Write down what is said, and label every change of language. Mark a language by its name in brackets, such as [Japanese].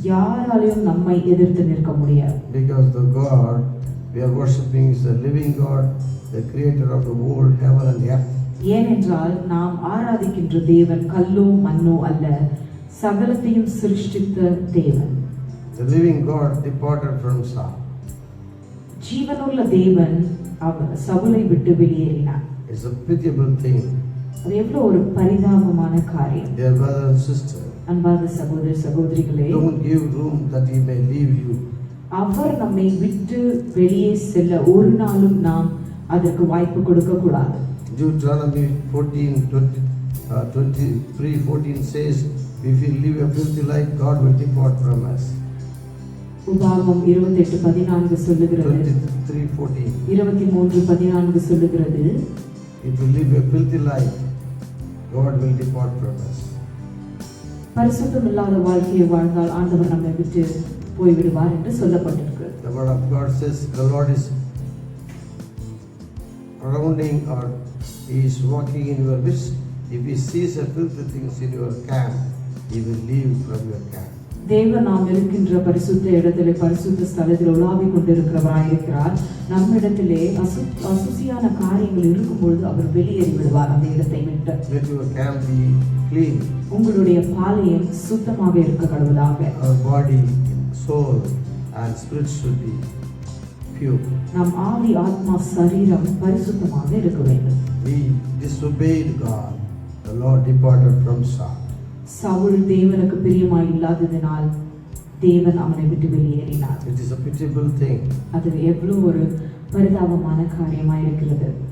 [Tamil] யாராலையும் நம்மை எதிர்த்து நிற்க முடியாது. [English] Because the God we are worshipping is the living God, the creator of the world, heaven and earth. [Tamil] ஏனென்றால் நாம் ஆராதிக்கின்ற தேவன் கல்லோ மண்ணோ அல்ல, சகலத்தையும் சிருஷ்டித்த தேவன். [English] The living God departed from Saul. [Tamil] ஜீவனுள்ள தேவன் அவர் சவுலை விட்டு வெளியேறினார். [English] It's a pitiable thing. [Tamil] அது எவ்வளவு ஒரு பரிதாபமான காரியம். [English] Dear brother and sister, [Tamil] அன்பான சகோதர சகோதரிகளே, [English] don't give room that he may leave you. [Tamil] அவர் நம்மை விட்டு வெளியே செல்ல ஒரு நாளும் நாம் அதற்கு வாய்ப்பு கொடுக்க கூடாது. [English] Deuteronomy 23:14 says, if we live a filthy life, God will depart from us. [Tamil] உபாகமம் 28:14 சொல்லுகிறது. 23:14. 23:14 சொல்லுகிறது, [English] If we live a filthy life, God will depart from us. [Tamil] பரிசுத்தம் இல்லாத வாழ்க்கையை வாழ்ந்தால் ஆண்டவர் நம்மை விட்டு போய்விடுவார் என்று சொல்லப்பட்டிருக்கு. [English] The word of God says the Lord is surrounding, or he is walking in your midst. If he sees a filthy things in your camp, he will leave from your camp. [Tamil] தேவன் நாம் இருக்கின்ற பரிசுத்த இடத்திலே பரிசுத்த ஸ்தலத்தில் உலாவிக் கொண்டிருக்கிறவராயிருக்கிறார். நம்மிடத்திலே அசுசியான காரியங்கள் இருக்கும்பொழுது அவர் வெளியேறி விடுவார் அந்த இடத்தை விட்டு. [English] Let your camp be clean. [Tamil] உங்களுடைய பாளையம் சுத்தமாக இருக்க கடவுளாக. [English] Our body, soul and spirit should be pure. [Tamil] நம் ஆவி ஆத்மா சரீரம் பரிசுத்தமாக இருக்க வேண்டும். [English] We disobeyed God. The Lord departed from Saul. [Tamil] Saul தேவனுக்கு பிரியமாய் இல்லாததினால் தேவன் அவனை விட்டு வெளியேறினார். [English] It is a pitiable thing. [Tamil] அது எவ்வளவு ஒரு பரிதாபமான காரியமாய் இருக்கிறது.